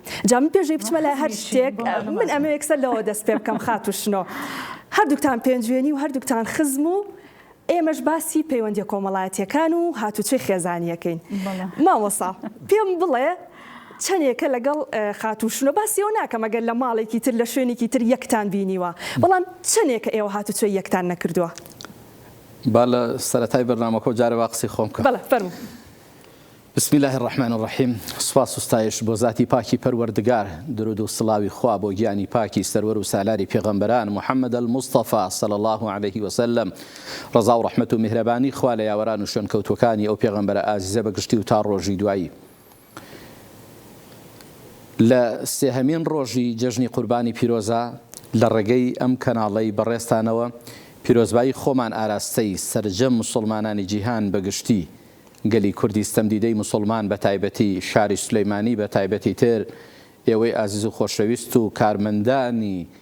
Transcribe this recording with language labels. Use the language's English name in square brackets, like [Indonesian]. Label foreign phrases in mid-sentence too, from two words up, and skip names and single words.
[Central Kurdish] جا من پێشەوەی بچمە لە هەر شتێک من ئەمە یەکسەر لەوە دەست پێ بکەم خات و شنۆ هەردووکتان پێنجوێنی و هەردووکتان خزم و ئێمەش باسی پەیوەندیە کۆمەڵایەتیەکان و هاتوچۆی خێزانیەکەین. مامۆستا پێم بڵێ چەندێکە لەگەڵ خاتوشنە باسی ئەو ناکەم ئەگەر لە ماڵێکی تر لە شوێنێکی تر یەکتان بینیوە بەڵام چەندێکە ئێوە هاتوچۆی یەکتان نەکردووە. با لە سەرەتای بەرنامەکە جارێ وا قسەی خۆم کە بەڵێ فەرموو. [Arabic] بسم الله الرحمن الرحیم. [Central Kurdish] سوپاس و ستایش بۆ ذاتی پاکی پەروەردگار درود و سڵاوی خوا بۆ گیانی پاکی سەروەر و سالاری پێغەمبەران محەممەد الموستەفا [Arabic] صلی الله عليه وسلم [Central Kurdish] ڕەزا و ڕەحمەت و میهرەبانی خوا لە یاوەران و شوێنکەوتوەکانی ئەو پێغەمبەرە ئازیزە بەگشتی و تا ڕۆژی دوایی. لە سێهەمین ڕۆژی جەژنی قوربانی پیرۆزە لە ڕێگەی ئەم کەناڵەی بەڕێستانەوە پیرۆزبایی خۆمان ئاراستەی سەرجەم مسلمانانی جیهان بەگشتی گەلی کوردی ستەمدیدەی مسلمان بە تایبەتی شاری سولەیمانی بە تایبەتی تر ئێوەی ئازیز و خۆشەویست و کارمەندانی